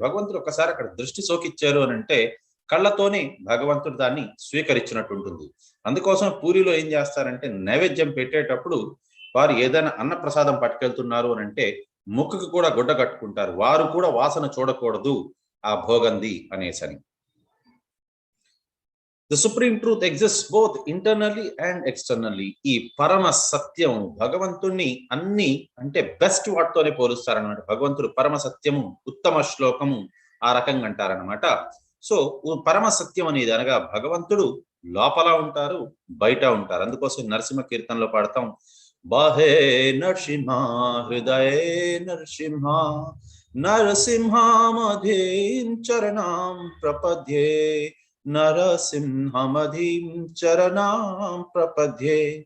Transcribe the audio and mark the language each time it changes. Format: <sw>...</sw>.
<te>భగవంతుడు ఒకసారి అక్కడ దృష్టి సోకిచ్చారు అని అంటే కళ్ళతోనే భగవంతుడు దాన్ని స్వీకరించినట్టు ఉంటుంది. అందుకోసం పూరిలో ఏం చేస్తారంటే నైవేద్యం పెట్టేటప్పుడు వారు ఏదైనా అన్న ప్రసాదం పట్టుకెళ్తున్నారు అని అంటే ముక్కుకు కూడా గుడ్డ కట్టుకుంటారు, వారు కూడా వాసన చూడకూడదు ఆ భోగంది అనేసని.</te> <en>The supreme truth exists both internally and externally.</en> <te>ఈ పరమ సత్యం భగవంతుణ్ణి అన్ని అంటే బెస్ట్ వాటితోనే పోలుస్తారనమాట. భగవంతుడు పరమ సత్యము, ఉత్తమ శ్లోకము ఆ రకంగా అంటారనమాట. సో పరమ సత్యం అనేది అనగా భగవంతుడు లోపల ఉంటారు, బయట ఉంటారు. అందుకోసం నరసింహ కీర్తనలో పాడతాం,</te> <sa>బాహే నరసింహ హృదయే నరసింహ నరసింహమధీం చరణాం ప్రపద్యే నరసింహమధీం చరణాం ప్రపద్యే.</sa>